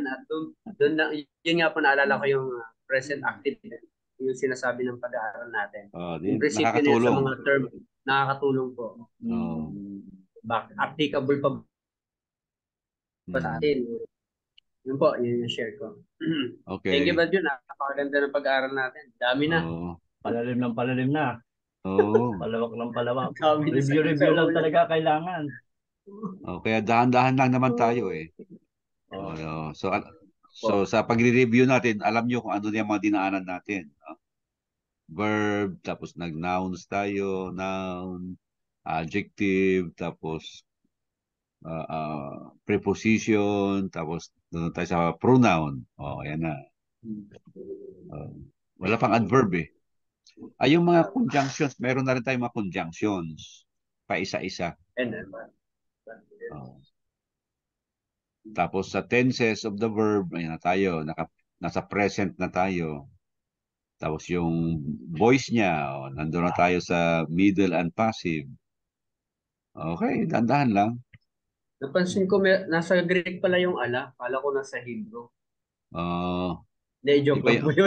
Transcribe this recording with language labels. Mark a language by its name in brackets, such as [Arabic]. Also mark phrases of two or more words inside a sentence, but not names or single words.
[Filipino] At doon na, yun nga po naalala ko yung [English] present active, [Filipino] yung sinasabi ng pag-aaral natin. Yung prinsipyo niya sa mga term, nakakatulong po. Applicable pa ba sa atin? Yun po, yun yung share ko. Okay. [English] Thank you, [Filipino] Brad, yun. Napakaganda ng pag-aaral natin. Dami na. Palalim na. Oo. Palawak ng palawak. Dami na Review sa lang ulo. talaga kailangan. Kaya dahan-dahan lang naman tayo eh. So sa pagre-review natin, alam nyo kung ano yung mga dinaanan natin. Verb, tapos nag-nouns tayo, noun, adjective, tapos preposition, tapos doon tayo sa pronoun. Ayan na. Wala pang adverb eh. Yung mga conjunctions, meron na rin tayong mga conjunctions. Pa isa-isa. Tapos sa [English] tenses of the verb, [Filipino] ayan na tayo. Nasa present na tayo. Tapos yung voice niya, nandun na tayo sa [English] middle and passive. [Filipino] Okay, dandahan lang. Napansin ko, nasa Greek pala yung ala. Kala ko nasa Hebrew. Joke lang po yun.